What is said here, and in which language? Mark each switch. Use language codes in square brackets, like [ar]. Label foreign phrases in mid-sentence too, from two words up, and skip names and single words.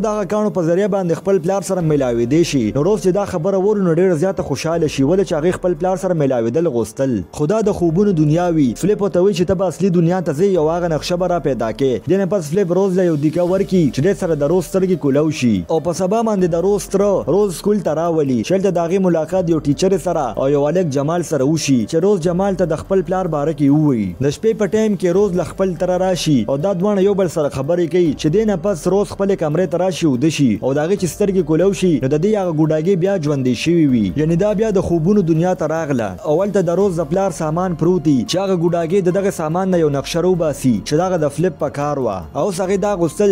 [ps] د هغه کاڼو په ذریعه باندې خپل پلار سره میلاوېدی شي نو روز چې دا خبره ووري نو ډېر زیاته خوشحاله شي ولې چې هغې خپل پلار سره میلاوېدل غوښتل خو دا د خوبونو دنیا وي فلپ ورته وایي چې ته به اصلي دنیا ته ځې او هغه نقشه به را پیدا کړې دې نه پس فلپ روز له یو دیکه ورکړي چې دې سره د روز سترګې کولاو شي او په سبا باندې د روز تره روز سکول ته راولي چې هلته د هغې ملاقات یو ټیچرې سره او یو هلک جمال سره وشي چې روز جمال ته د خپل پلار باره کې ووایي د شپې په ټایم کې روز له خپل تره راشي او دا دواړه یو بل سره خبرې کوي چې دې نه پس روز خپلې کمرې ته راشي اوده شي او د هغې چې سترګې کولاو شي نو د دې هغه ګوډاګۍ بیا ژوندۍ شوي وي یعنې دا بیا د خوبونو دنیا ته راغله او هلته د روز د پلار سامان پروت وي چې هغه ګوډاګۍ د دغه سامان نه یو نقشه راوباسي چې دغه د فلپ په کار وه او اوس هغې دا غوښتل